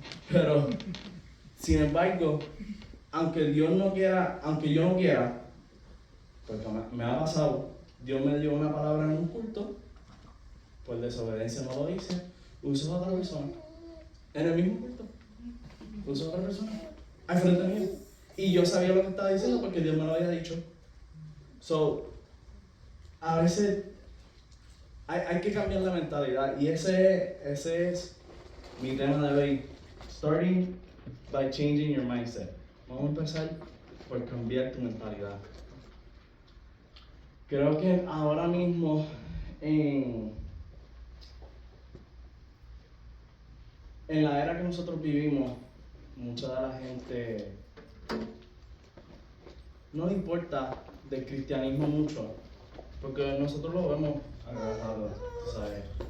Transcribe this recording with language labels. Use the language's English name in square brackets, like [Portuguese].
[Spanish] Pero, sin embargo, aunque Dios no quiera, aunque yo no quiera, porque me ha pasado, Dios me dio una palabra en un culto, por desobediencia no lo hice, usó a otra persona, en el mismo culto, usó a otra persona, al frente mío. Y yo sabía lo que estaba diciendo porque Dios me lo había dicho. A veces hay que cambiar la mentalidad y ese es mi tema de hoy. [English] Starting by changing your mindset. [Spanish] Vamos a empezar por cambiar tu mentalidad. Creo que ahora mismo en la era que nosotros vivimos, mucha de la gente no le importa del cristianismo mucho, porque nosotros lo vemos agarrado, ¿sabes?